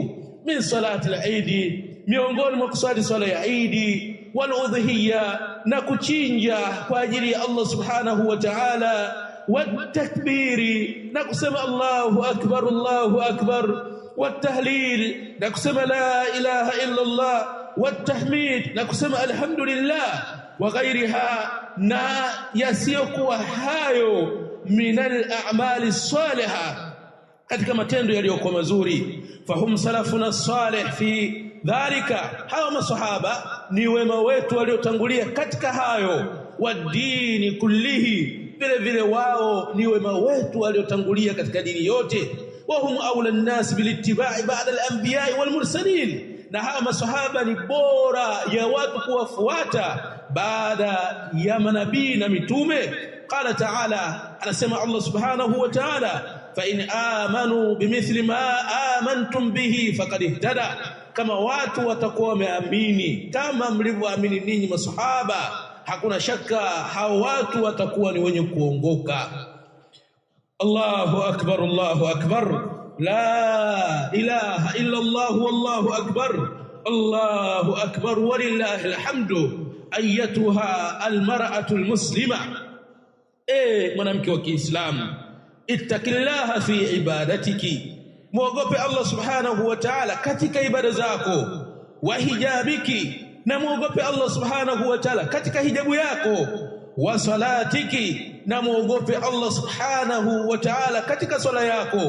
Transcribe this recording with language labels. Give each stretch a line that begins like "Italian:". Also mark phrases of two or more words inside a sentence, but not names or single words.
Arabic: من صلاة العيد,
Swahili: miongoni mwa kusali swala ya Eid,
Arabic: والأضحية,
Swahili: na kuchinja kwa ajili ya Allah
Arabic: سبحانه وتعالى, والتكبير,
Swahili: na kusema
Arabic: الله أكبر الله أكبر والتهليل,
Swahili: na kusema
Arabic: لا إله إلا الله والتحميد,
Swahili: na kusema
Arabic: الحمد لله وغيرها,
Swahili: na yasiyokuwa hayo
Arabic: من الأعمال الصالحة,
Swahili: katika matendo yaliyokuwa mazuri.
Arabic: فهم سلفنا الصالح في ذلك,
Swahili: hawa masahaba ni wema wetu waliotangulia katika hayo.
Arabic: والدين كله,
Swahili: vile vile wao ni wema wetu waliotangulia katika dini yote.
Arabic: وهم أولى الناس بالاتباع بعد الأنبياء والمرسلين,
Swahili: na hawa masahaba ni bora ya watu kuwafuata baada ya manabii na mitume.
Arabic: قال تعالى,
Swahili: anasema Allah
Arabic: سبحانه وتعالى فإن آمنوا بمثل ما آمنتم به فقد اهتدى,
Swahili: kama watu watakuwa wameamini kama mlivyoamini ninyi masahaba, hakuna shaka hao watu watakuwa ni wenye kuongoka.
Arabic: الله أكبر الله أكبر لا إله إلا الله والله أكبر الله أكبر ولله الحمد. أيتها المرأة المسلمة,
Swahili: mwanamke wa Kiislamu,
Arabic: اتقي الله في عبادتك,
Swahili: muogope Allah
Arabic: سبحانه وتعالى
Swahili: katika ibada zako,
Arabic: وحجابك,
Swahili: na muogope Allah
Arabic: سبحانه وتعالى
Swahili: katika hijabu yako,
Arabic: وصلاتك,
Swahili: na muogope Allah
Arabic: سبحانه وتعالى
Swahili: katika swala yako.